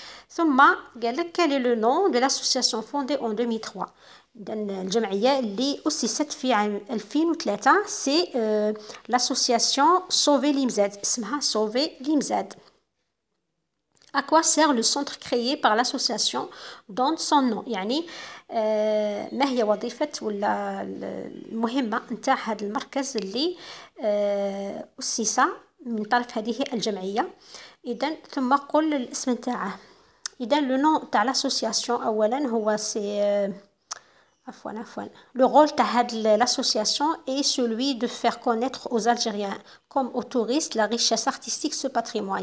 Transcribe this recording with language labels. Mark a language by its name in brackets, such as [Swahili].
[Arabic] ثم قال لك [French] quel est le nom de l'association fondée en 2003. [Arabic] الجمعية اللي أسست في عام 2003 سي l'association Sauver Limzad، اسمها Sauver Limzad. [French] À quoi sert le centre créé par l'association dans son nom؟ [Arabic] يعني ما هي وظيفة ولا المهمة نتاع هذا المركز اللي أسس من طرف هذه الجمعية. إذن ثم قل الاسم نتاعه. [French] إذن لو نون تاع l'association [Arabic] أولا هو [French] سي Le rôle de l'association est celui de faire connaître aux Algériens comme aux touristes la richesse artistique ce patrimoine.